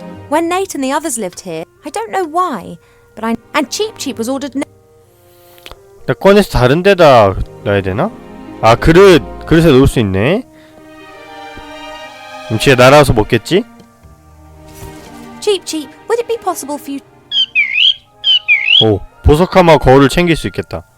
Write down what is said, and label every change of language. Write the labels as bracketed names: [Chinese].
[English] When Nate and the others lived here, I don't know why, but I... And Cheap was ordered... [Korean] 나 꺼내서 다른 데다 놔야 되나? 아, 그릇에 놓을 수 있네. 그럼 지가 날아와서 먹겠지? [English] Cheap, would it be possible for you... [Korean] 오, 보석함과 거울을 챙길 수 있겠다.